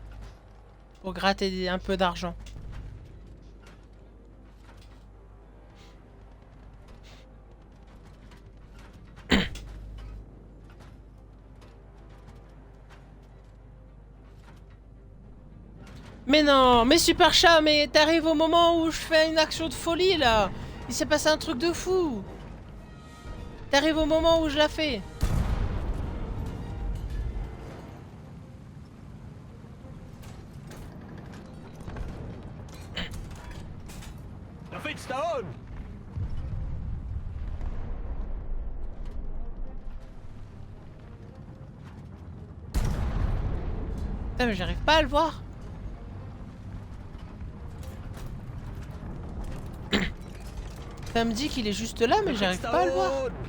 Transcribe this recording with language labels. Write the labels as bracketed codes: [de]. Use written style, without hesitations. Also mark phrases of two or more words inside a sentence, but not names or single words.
[fr] Pour gratter un peu d'argent. Mais non, mais Super Chat, mais t'arrives au moment où je fais une action de folie là. Il s'est passé un truc de fou. T'arrives au moment où je la fais. [he] נפיץ את ההוד! [fr] Putain, mais j'arrive pas à le voir. Ça me dit qu'il est juste là, mais j'arrive pas à le voir.